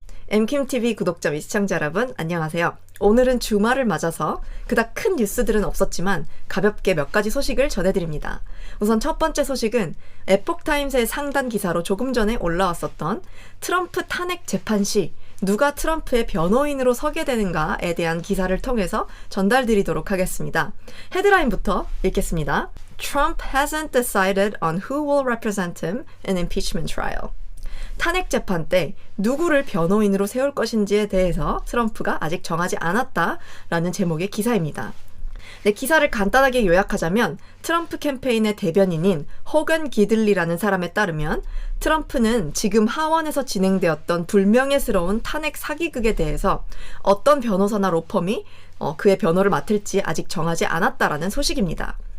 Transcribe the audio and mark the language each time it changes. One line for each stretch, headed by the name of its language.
Korean: 엠킴TV 구독자 및 시청자 여러분 안녕하세요. 오늘은 주말을 맞아서 그닥 큰 뉴스들은 없었지만 가볍게 몇 가지 소식을 전해드립니다. 우선 첫 번째 소식은 에폭타임스의 상단 기사로 조금 전에 올라왔었던 트럼프 탄핵 재판 시 누가 트럼프의 변호인으로 서게 되는가에 대한 기사를 통해서 전달드리도록 하겠습니다. 헤드라인부터 읽겠습니다.
English: Trump hasn't decided on who will represent him in impeachment trial.
Korean: 탄핵 재판 때 누구를 변호인으로 세울 것인지에 대해서 트럼프가 아직 정하지 않았다라는 제목의 기사입니다. 네, 기사를 간단하게 요약하자면 트럼프 캠페인의 대변인인 호건 기들리라는 사람에 따르면 트럼프는 지금 하원에서 진행되었던 불명예스러운 탄핵 사기극에 대해서 어떤 변호사나 로펌이 그의 변호를 맡을지 아직 정하지 않았다라는 소식입니다.